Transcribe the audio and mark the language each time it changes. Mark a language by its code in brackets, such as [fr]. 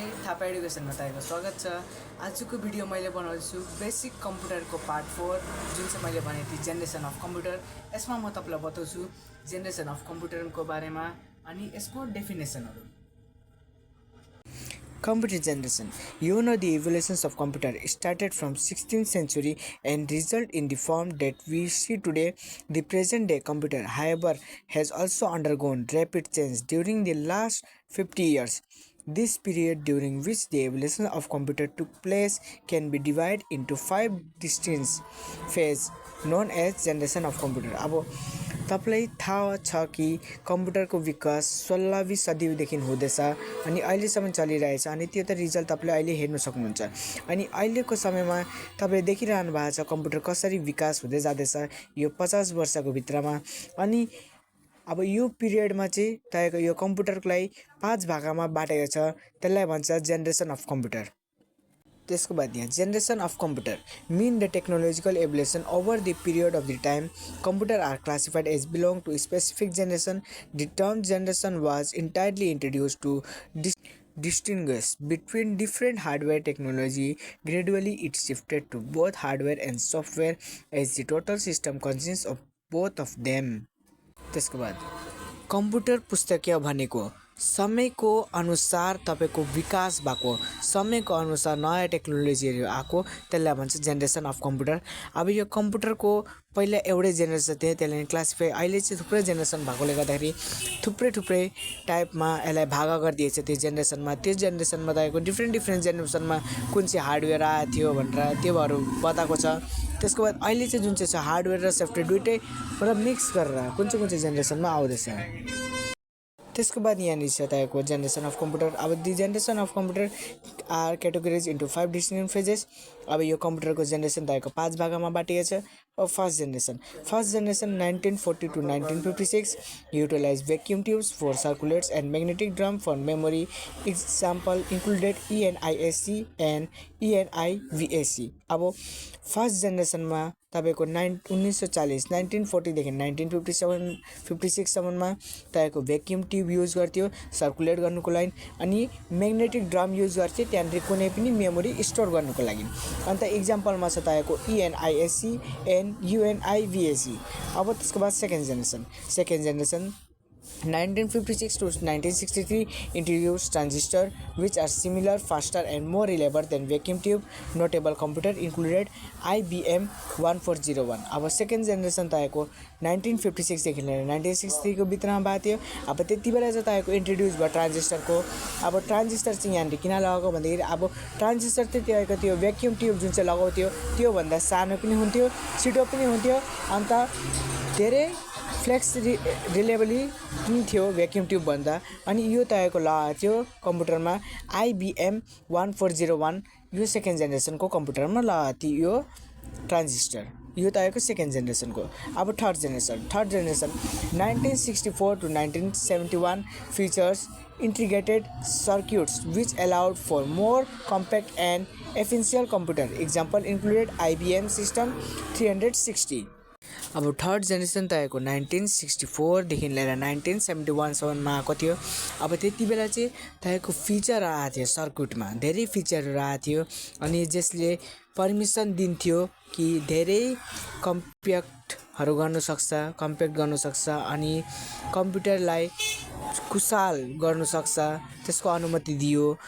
[ne] आप एडुकेसनमा तपाईको स्वागत छ। आजको भिडियो मैले बनाउँछु बेसिक कम्प्युटरको पार्ट 4 जुन चाहिँ मैले भनेको थिएँ जेनेरेसन अफ कम्प्युटर। यसमा म तपाईलाई बताउँछु जेनेरेसन अफ कम्प्युटरको बारेमा अनि यसको डेफिनेसनहरु। [en] Computer generation. You know the evolutions of computer started from 16th century and result in the form that we see today. The present day computer, however, has also undergone rapid change during the last 50 years. This period during which the evolution of computer took place can be divided into 5 distinct phases known as generation of computer. [ne] अब तपाईलाई थाहा छ कि कम्प्युटरको विकास 16वीं सदीदेखि हुँदैछ अनि अहिलेसम्म चलिरहेछ अनि त्यो त रिजल्ट तपाईले अहिले हेर्न सक्नुहुन्छ। अनि अहिलेको समयमा तपाईले देखिरहनु भएको छ कम्प्युटर कसरी विकास हुँदै जाँदैछ यो 50 वर्षको भित्रमा। अनि अब यो पिरियडमा चाहिँ तपाईको यो कम्प्युटरलाई 5 भागमा बाटेको छ, त्यसलाई भन्छ जेनेरेसन अफ कम्प्युटर। त्यसको बाद यहाँ [en] Generation of computer mean the technological evolution over the period of the time. Computer are classified as belong to a specific generation. The term generation was entirely introduced to distinguish between different hardware technology. Gradually it shifted to both hardware and software as the total system consists of both of them. [ne] त्यसको बाद computer पुस्तकीय भनेको समयको अनुसार तपाईको विकास भएको, समयको अनुसार नयाँ टेक्नोलोजीहरु आको, त्यसलाई भन्छ जेनेरेसन अफ कम्प्युटर। अब यो कम्प्युटरको पहिला एउटै जेनेरेसन थियो, त्यसले क्लासिफाई अहिले चाहिँ थुप्रै जेनेरेसन भएकोले गर्दाखेरि थुप्रै टाइपमा यसलाई भाग गरिदिएको छ। त्यो जेनेरेसनमा तपाईको डिफ्रेन्ट जेनेरेसनमा कुन चाहिँ हार्डवेयर आएको थियो भनेर त्योहरु बताएको छ। त्यसको बाद अहिले चाहिँ जुन चाहिँ छ हार्डवेयर र सफ्टवेयर दुईटै मतलब मिक्स गरेर कुन चाहिँ जेनेरेसनमा आउँदैछ। त्यसको बाद यहाँ छ तपाईको [en] Generation of computer. अब the generation of computer are categorize into 5 distinct phases. [ne] अब यो कम्प्युटरको जेनेरेसन तपाईको 5 भागमा बाटिएको छ। [en] अब first generation 1940 to 1956 utilized vacuum tubes for circulators and magnetic drum for memory. Example included ENIAC and ENIVAC. [ne] अब first जेनेरेसनमा तपाईको 1940 देखि 1956 सम्ममा तपाईको भ्याक्युम ट्युब युज गर्थ्यो सर्कुलेट गर्नुको लागि अनि म्याग्नेटिक ड्रम युज गर्थ्यो त्यहाँनिर कुनै पनि मेमोरी स्टोर गर्नुको लागि। अन्त एक्जाम्पलमा छ तपाईको ENIAC and UNIVAC। [en] अब त्यसको बाद second generation 1956 to 1963 introduced transistors which are similar, faster and more reliable than vacuum tube. Notable computer included IBM 1401. [ne] अब सेकेन्ड जेनेरेसन तपाईको 1956 देखि लिएर 1963 को भित्रमा भएको थियो। अब त्यतिबेला चाहिँ तपाईको इन्ट्रोड्युस भयो ट्रान्जिस्टरको। अब ट्रान्जिस्टर चाहिँ यहाँनिर किन लगाएको भन्दाखेरि अब ट्रान्जिस्टर चाहिँ तपाईको त्यो भ्याक्युम ट्युब जुन चाहिँ लगाउँथ्यो त्यो भन्दा सानो पनि हुन्थ्यो, छिटो पनि हुन्थ्यो, अन्त धेरै फ्लेक्स रिलेबली पनि थियो भ्याक्युम ट्युब भन्दा। अनि यो तपाईको लगाएको थियो कम्प्युटरमा IBM 1401। यो सेकेन्ड जेनेरेसनको कम्प्युटरमा लगाएको थियो यो ट्रान्जिस्टर। यो तपाईको सेकेन्ड जेनेरेसनको। [en] अब third generation 1964 to 1971 features integrated circuits which allowed for more compact and efficient computer. Example included IBM System 360. [ne] अब थर्ड जेनेरेसन तपाईको 1964 देखि लिएर 1971 सम्ममा आएको थियो। अब त्यतिबेला चाहिँ तपाईको फिचर आएको थियो सर्किटमा, धेरै फिचरहरु आएको थियो अनि जसले परमिसन दिन्थ्यो कि धेरै कम्प्याक्ट गर्नु सक्छ अनि कम्प्युटरलाई कुशल गर्नु सक्छ त्यसको अनुमति दियो।